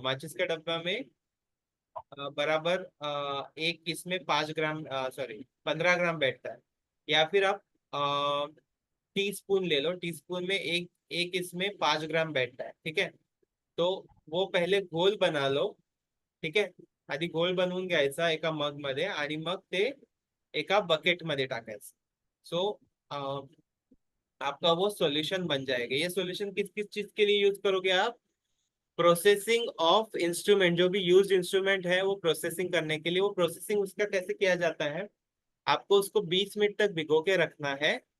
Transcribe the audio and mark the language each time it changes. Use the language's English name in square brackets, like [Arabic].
[Hindi] माचिस का डब्बा में बराबर एक इसमें 5 ग्राम, सॉरी 15 ग्राम बैठता है। या फिर आप टी स्पून ले लो, टी स्पून में एक एक इसमें 5 ग्राम बैठता है। ठीक है, तो वो पहले घोल बना लो। [Marathi] ठीक आहे, आधी घोळ बनवून घ्यायचा एका मग मध्ये, आणि मग ते एका बकेट मध्ये टाकायचं। [Hindi] सो आपका वो सॉल्यूशन बन जाएगा। ये सॉल्यूशन किस किस चीज के लिए यूज करोगे आप? प्रोसेसिंग ऑफ इंस्ट्रूमेंट, जो भी यूज इंस्ट्रूमेंट है वो प्रोसेसिंग करने के लिए। वो प्रोसेसिंग उसका कैसे किया जाता है, आपको उसको 20 मिनट तक भिगो के रखना है।